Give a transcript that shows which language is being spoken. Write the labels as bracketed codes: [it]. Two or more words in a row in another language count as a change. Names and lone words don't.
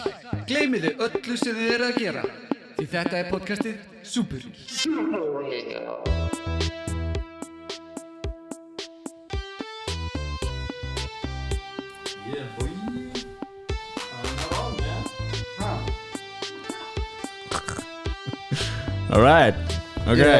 [is] Gleymiði öllu sem þið eru að gera. Því þetta er podcastið Super. [en] Yeah, boy. Not on, man. All right. Okay.